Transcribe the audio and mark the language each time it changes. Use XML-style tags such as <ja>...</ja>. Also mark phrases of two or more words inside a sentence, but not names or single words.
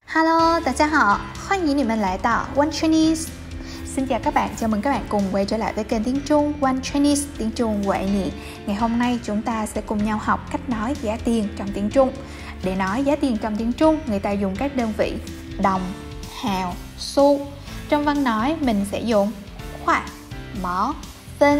<zh>Hello, 大家好，欢迎你们来到 One Chinese.</zh> <vi>Xin chào các bạn, chào mừng các bạn cùng quay trở lại với kênh tiếng Trung One Chinese, tiếng Trung Huệ Nhị. Ngày hôm nay chúng ta sẽ cùng nhau học cách nói giá tiền trong tiếng Trung. Để nói giá tiền trong tiếng Trung, người ta dùng các đơn vị đồng, hào, xu. Trong văn nói mình sẽ dùng khoản, mỏ, phân.</vi>